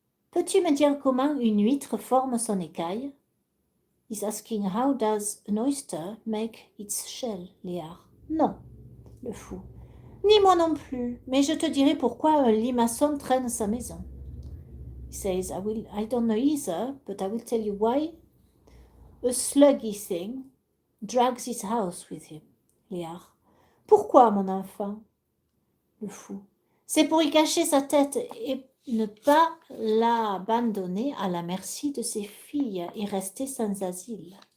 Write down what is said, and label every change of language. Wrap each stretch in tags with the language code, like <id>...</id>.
<fr>Peux-tu me dire comment une huître forme son écaille?</fr> <en>He's asking how does an oyster make its shell, Léa.</en> <fr>Non. Le fou. Ni moi non plus, mais je te dirai pourquoi un limaçon traîne sa maison.</fr> <en>He says, I don't know either, but I will tell you why a sluggy thing drags his house with him.</en> <fr>Léa. Pourquoi, mon enfant? Le fou. C'est pour y cacher sa tête et ne pas l'abandonner à la merci de ses filles et rester sans asile.</fr>